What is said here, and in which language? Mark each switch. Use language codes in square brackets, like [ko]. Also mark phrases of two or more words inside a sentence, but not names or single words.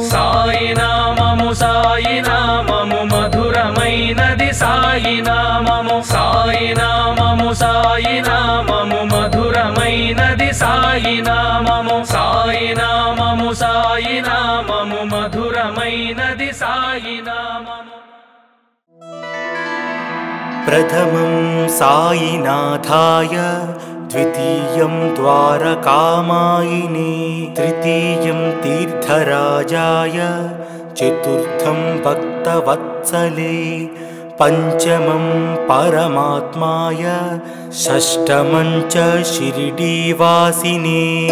[te] సాయి నామము సాయి నామము మధురమైనది సాయి నామము సాయి నామము సాయి నామము మధురమైనది సాయి నామము సాయి నామము సాయి నామము మధురమైనది సాయి నామము [sa] प्रथमं साईनाथाय द्वितीयं द्वारकामायिने तृतीयं तीर्थराजाय चतुर्थं भक्तवत्सले पंचमं परमात्माय षष्ठमं च शिरडीवासिने